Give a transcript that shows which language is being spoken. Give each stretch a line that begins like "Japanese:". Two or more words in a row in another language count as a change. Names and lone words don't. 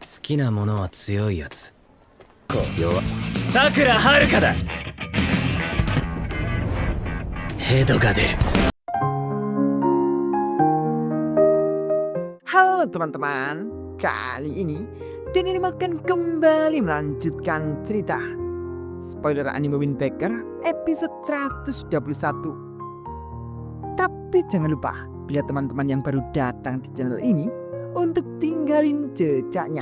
Japanese: きなものは強いやつ。弱。さくらはるかだ。ヘドが出る。
Indonesian: Halo teman-teman, kali ini Denny akan kembali melanjutkan cerita spoiler anime Wind Waker episode 121. Tapi jangan lupa, bila teman-teman yang baru datang di channel ini, untuk tinggalin jejaknya.